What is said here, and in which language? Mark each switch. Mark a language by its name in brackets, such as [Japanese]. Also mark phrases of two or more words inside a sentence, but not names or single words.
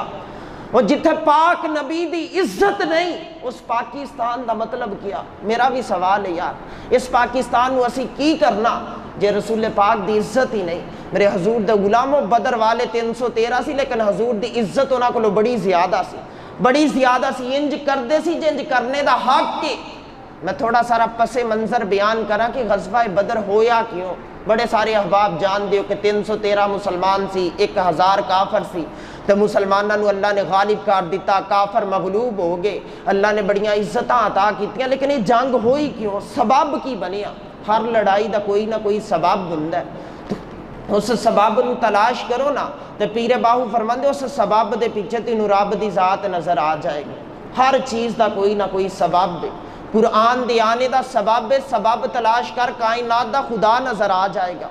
[Punjabi] اور جتھے پاک نبی دی عزت نہیں اس پاکستان دا مطلب کیا؟ [Urdu] میرا بھی سوال ہے یار، [Punjabi] اس پاکستان نو اسی کی کرنا جے رسول پاک دی عزت ہی نہیں؟ میرے حضور دے غلاموں بدر والے 313 سی، لیکن حضور دی عزت انہاں کو بڑی زیادہ سی، بڑی زیادہ سی. انج کردے سی جنج کرنے دا حق کے. میں تھوڑا سارا پس منظر بیان کرا کہ غزوہ بدر ہویا کیوں. بڑے سارے احباب جان دیو کہ 313 مسلمان سی، 1000 کافر سی. تو مسلمانوں نو اللہ نے غالب کر دیتا، کافر مغلوب ہو گئے، اللہ نے بڑیاں عزتاں عطا کیتیاں. [Urdu] لیکن یہ جنگ ہوئی کیوں؟ سبب کی بنیا؟ [Punjabi] ہر لڑائی دا کوئی نہ کوئی سبب ہوندا ہے. اس سبب نو تلاش کرو نا تو پیر باہو فرماندے اس سبب دے پیچھے تینوں رب دی ذات نظر آ جائے گی. ہر چیز دا کوئی نہ کوئی سبب ہے. قرآن دے آنے دا سبب ہے، سبب تلاش کر کائنات دا خدا نظر آ جائے گا.